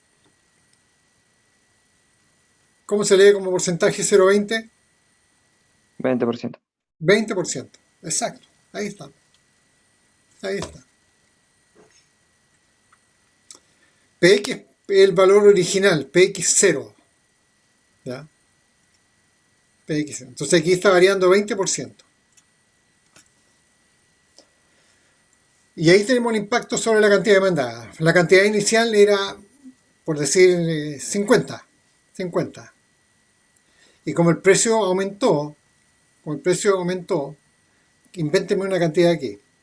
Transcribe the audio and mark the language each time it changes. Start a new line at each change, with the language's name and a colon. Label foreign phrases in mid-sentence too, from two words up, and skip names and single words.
Spanish: ¿Cómo se lee como porcentaje 0,20? 20%. 20%. Exacto. Ahí está. Ahí está. PX es el valor original, PX0. ¿Ya? PX0. Entonces aquí está variando 20%. Y ahí tenemos un impacto sobre la cantidad demandada. La cantidad inicial era, por decir, 50. 50. Y como el precio aumentó, invénteme una cantidad aquí.